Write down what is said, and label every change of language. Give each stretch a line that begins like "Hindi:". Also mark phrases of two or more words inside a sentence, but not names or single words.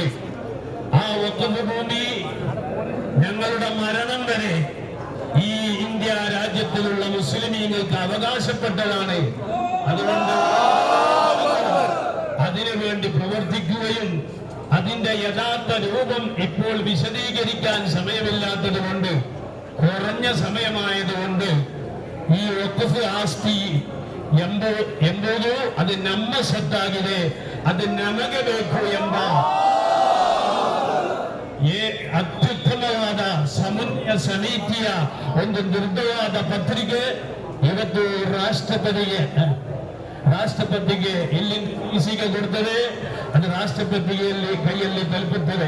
Malayalam: ആ വഖഫ് ഭൂമി ഞങ്ങളുടെ മരണം വരെ ഈ ഇന്ത്യ രാജ്യത്തിലുള്ള മുസ്ലിമീങ്ങൾക്ക് അവകാശപ്പെട്ടതാണ്. അതുകൊണ്ട് അതിനുവേണ്ടി പ്രവർത്തിക്കുകയും അതിന്റെ യഥാർത്ഥ രൂപം ഇപ്പോൾ വിശദീകരിക്കാൻ സമയമില്ലാത്തത് കൊണ്ട്, കുറഞ്ഞ സമയമായതുകൊണ്ട്
Kannada: ಈ ವಕ್ಫ್ ಆಸ್ತಿ ಎಂಬುದು ಅದು ನಮ್ಮ ಸತ್ತಾಗಿದೆ, ಅದು ನಮಗೆ ಬೇಕು ಎಂಬ ಅತ್ಯುತ್ತಮವಾದ ಸಮನ್ವಯ ಸಮಿತಿಯ ಒಂದು ದೃಢವಾದ ಪತ್ರಿಕೆ ಇವತ್ತು ರಾಷ್ಟ್ರಪತಿಗೆ ಇಲ್ಲಿಂದ ಪಿಸಿಗೆ ಕೊಡ್ತದೆ, ಅದು ರಾಷ್ಟ್ರಪತಿಯಲ್ಲಿ ಕೈಯಲ್ಲಿ ತಲುಪುತ್ತದೆ.